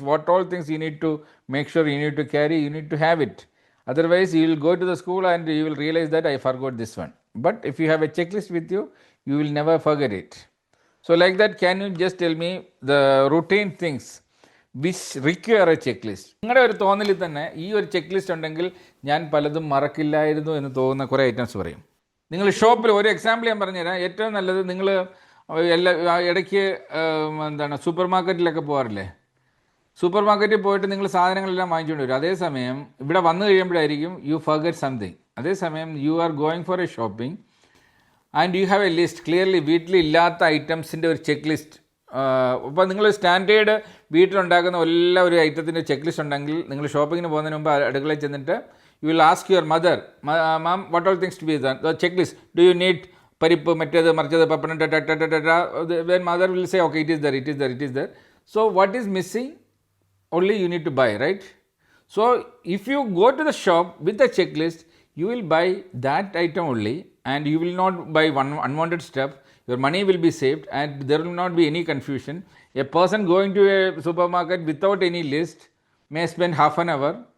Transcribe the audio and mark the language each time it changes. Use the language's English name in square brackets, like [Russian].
[English] What all things you need to make sure you need to carry, you need to have it. Otherwise, you will go to the school and you will realize that I forgot this one. But if you have a checklist with you, you will never forget it. So like that, can you just tell me the routine things which require a checklist? [Malayalam] നിങ്ങളുടെ ഒരു തോന്നലിൽ തന്നെ ഈ ഒരു check ഉണ്ടെങ്കിൽ ഞാൻ പലതും മറക്കില്ലായിരുന്നു എന്ന് തോന്നുന്ന കുറേ ഐറ്റംസ് പറയും. നിങ്ങൾ ഷോപ്പിൽ ഒരു എക്സാമ്പിൾ ഞാൻ പറഞ്ഞുതരാം. ഏറ്റവും നല്ലത്, നിങ്ങൾ ഇടയ്ക്ക് സൂപ്പർ മാർക്കറ്റിലൊക്കെ പോകാറില്ലേ? സൂപ്പർ മാർക്കറ്റിൽ പോയിട്ട് നിങ്ങൾ സാധനങ്ങളെല്ലാം വാങ്ങിച്ചുകൊണ്ട് വരും. അതേസമയം ഇവിടെ വന്നു കഴിയുമ്പോഴായിരിക്കും യു ഫർഗെറ്റ് സംതിങ്. [English] അതേസമയം you are going for a shopping and you have a list clearly. [Malayalam] വീട്ടിലില്ലാത്ത ഐറ്റംസിൻ്റെ ഒരു ചെക്ക് ലിസ്റ്റ്. അപ്പോൾ നിങ്ങൾ സ്റ്റാൻഡേർഡ് വീട്ടിലുണ്ടാക്കുന്ന എല്ലാ ഒരു ഐറ്റത്തിൻ്റെ ചെക്ക് ലിസ്റ്റ് ഉണ്ടെങ്കിൽ നിങ്ങൾ ഷോപ്പിങ്ങിന് പോകുന്നതിന് മുമ്പ് അടുക്കളയിൽ ചെന്നിട്ട് you will ask your mother, ma'am what all things to B the cheque list, do you need പരിപ്പ്, മറ്റേത് മറിച്ചത്, പപ്പടം, then mother will say okay, it is there. [English] So what is missing only you need to buy, right? So if you go to the shop with a checklist, you will buy that item only and you will not buy one unwanted stuff. Your money will be saved and there will not be any confusion. A person going to a supermarket without any list may spend half an hour.